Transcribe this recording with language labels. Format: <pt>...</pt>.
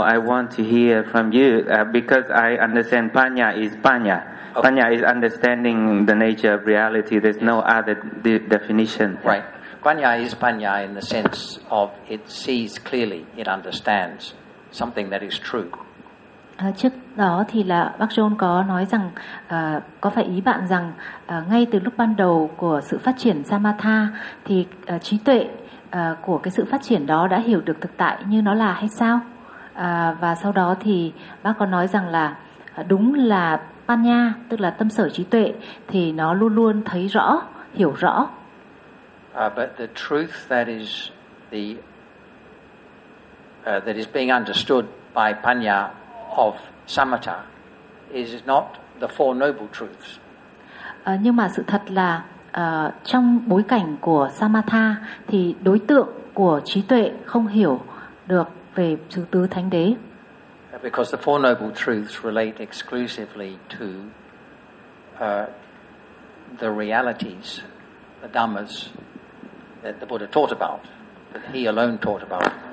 <en>I want to hear from you because I understand panya is panya. Okay. Panya is understanding the nature of reality. There's no other definition. Right. Panya is panya in the sense of it sees clearly, it understands something that is true.</en> <vi>Trước đó thì là bác John có nói rằng có phải ý bạn rằng ngay từ lúc ban đầu của sự phát triển samatha thì trí tuệ của cái sự phát triển đó đã hiểu được thực tại như nó là hay sao? Và sau đó thì bác có nói rằng là đúng là panya, tức là tâm sở trí tuệ, thì nó luôn luôn thấy rõ, hiểu rõ.</vi> <en>But the truth that is the that is being understood by panya of samatha is not the four noble truths.</en> <vi>Nhưng mà sự thật là trong bối cảnh của samatha thì đối tượng của trí tuệ không hiểu được về sự tứ thánh đế.</vi> <en>Because the four noble truths relate exclusively to the realities, the dhammas that the Buddha taught about, that he alone taught about.</en>